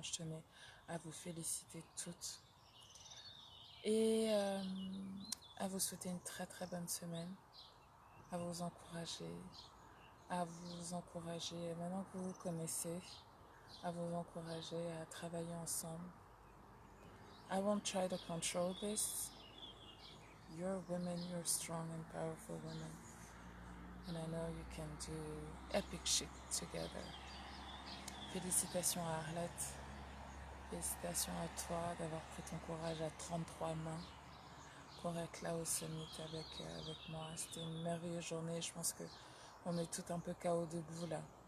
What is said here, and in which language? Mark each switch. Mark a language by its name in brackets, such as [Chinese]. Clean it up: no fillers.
[French] Je tenais à vous féliciter toutes et à vous souhaiter une très très bonne semaine, à vous encourager, maintenant que vous vous connaissez, à vous encourager à travailler ensemble. [English] I won't try to control this. You're women, you're strong and powerful women. And I know you can do epic shit together. [French] Félicitations à Arlette. Félicitations à toi d'avoir pris ton courage à 33 mains pour être là au summit avec moi. C'était une merveilleuse journée. Je pense qu'on est tout un peu KO debout là.